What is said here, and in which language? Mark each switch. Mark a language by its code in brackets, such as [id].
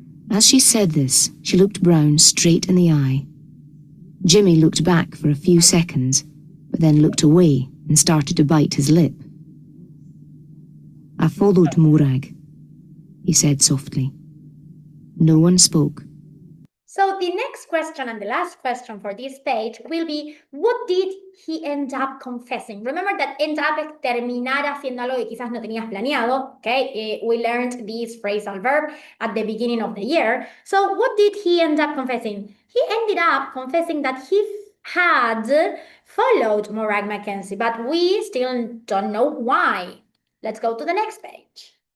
[en] As she said this, she looked Brown straight in the eye. Jimmy looked back for a few seconds, but then looked away and started to bite his lip. "I followed Morag," he said softly. No one spoke. So the next question and the last question for this page will be, what did he end up confessing? Remember that [es] end up es terminar haciendo algo que quizás no tenías planeado, okay? [en] We learned this phrasal verb at the beginning of the year. So what did he end up confessing? He ended up confessing that he had followed Morag Mackenzie, but we still don't know why. Let's go to the next page.